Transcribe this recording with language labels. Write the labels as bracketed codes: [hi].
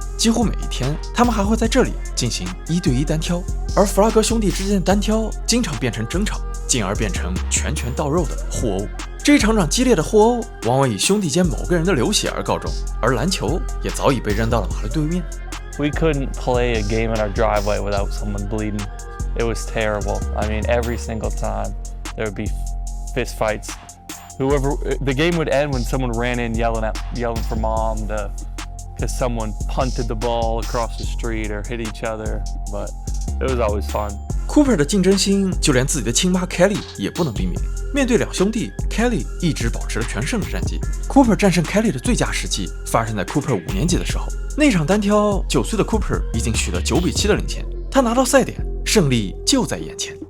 [zh] 几乎每一天，他们还会在这里进行1对1单挑，而弗拉格兄弟之间的单挑经常变成争吵，进而变成拳拳到肉的互殴。这一场激烈的互殴往往以兄弟间某个人的流血而告终，而篮球也早已被扔到了马路对面。 [en] We couldn't play a game in our driveway without someone bleeding. It was terrible. I mean, every single time there would be fist fights. The game would end when someone ran in yelling for mom because someone punted the ball across the street or hit each other. But it was always fun. [zh] Cooper 的竞争心，就连自己的亲妈 Kelly 也不能避免。面对2兄弟 ，Kelly 一直保持了全胜的战绩。Cooper 战胜 Kelly 的最佳时期发生在 Cooper 5年级的时候。那场单挑，9岁的 Cooper 已经取得9比7的领先，他拿到赛点，胜利就在眼前。